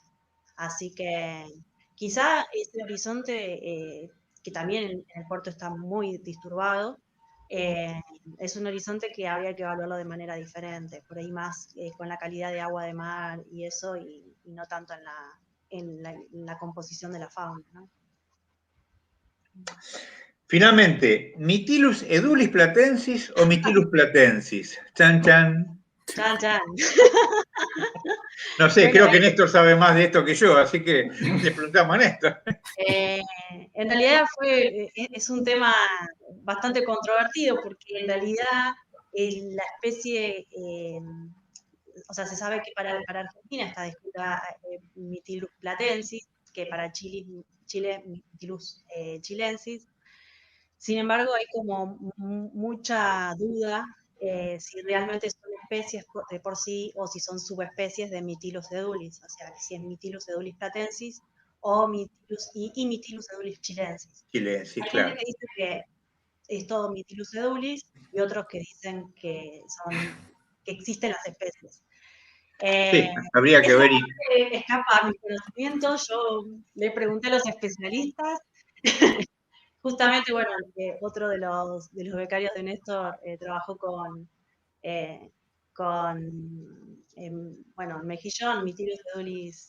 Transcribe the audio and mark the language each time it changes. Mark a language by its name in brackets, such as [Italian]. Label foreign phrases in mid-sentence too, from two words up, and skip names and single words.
[Spanish] Así que quizá ese horizonte, que también en el puerto está muy disturbado, es un horizonte que habría que evaluarlo de manera diferente, por ahí más con la calidad de agua de mar y eso, y no tanto en la composición de la fauna, ¿no? Finalmente, ¿Mytilus edulis platensis o Mytilus platensis? Chan, chan. Chan, chan. No sé, bueno, creo que Néstor sabe más de esto que yo, así que le preguntamos a Néstor. En realidad es un tema bastante controvertido, porque en realidad la especie... o sea, se sabe que para Argentina está descrita Mytilus platensis, que para Chile Mytilus chilensis. Sin embargo, hay como mucha duda si realmente son especies de por sí o si son subespecies de Mytilus edulis, o sea, si es Mytilus edulis platensis o Mytilus edulis chilensis. Chilensis, hay claro. gente que dice que es todo Mytilus edulis y otros que dicen que existen las especies. Sí, habría que ver. Escapa a mi conocimiento, yo le pregunté a los especialistas. Justamente, bueno, otro de los becarios de Néstor trabajó con bueno, Mejillón, Mytilus edulis.